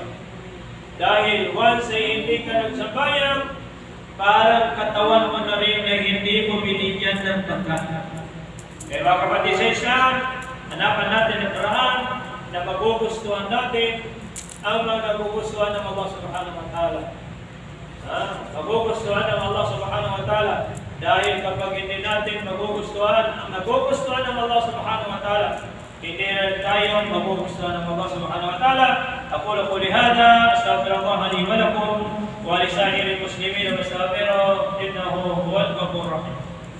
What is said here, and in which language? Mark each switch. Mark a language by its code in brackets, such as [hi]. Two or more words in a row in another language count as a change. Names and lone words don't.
[tl] Dahil once ay hindi ka nagsabayang, parang katawan mo na rin na hindi mo binigyan ng pagkain. Kaya mga kapatid sa Islam, hanapan natin ang paraan na magugustuhan natin ang mga nagugustuhan ng Allah [ar] سبحانه وتعالى. [tl] Magugustuhan ng Allah [ar] سبحانه وتعالى. [tl] Dahil kapag hindi natin magugustuhan ang nagugustuhan ng Allah [ar] سبحانه وتعالى, [tl] hindi rin tayo magugustuhan ng Allah [ar] سبحانه وتعالى. أقول قولي هذا أستغفر الله لي ولكم ولسائر المسلمين واستغفره إنه هو الغفور الرحيم.